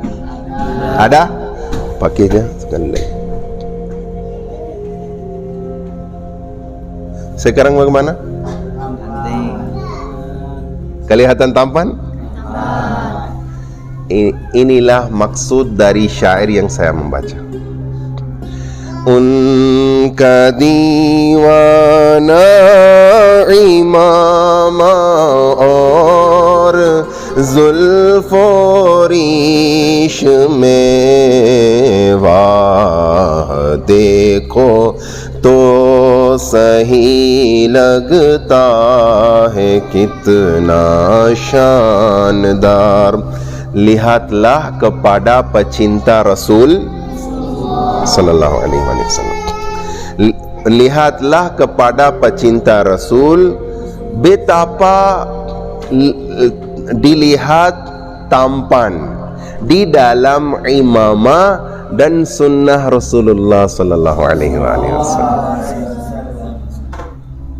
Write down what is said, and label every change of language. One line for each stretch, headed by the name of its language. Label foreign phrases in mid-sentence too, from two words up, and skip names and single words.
Indonesian: Ada? Pakai dia sekali lagi. Sekarang bagaimana? Kelihatan tampan? Inilah maksud dari syair yang saya membaca.
Hindi: Unka दीवाना इमामा और जुल्फो रीश में, वाह देखो तो सही लगता है कितना शानदार.
Indonesian: Lihatlah kepada pecinta Rasul
Arabic: صلى الله عليه وسلم.
Indonesian: Lihatlah kepada pecinta Rasul, betapa dilihat tampan di dalam imamah dan sunnah Rasulullah
Arabic: صلى الله عليه وسلم.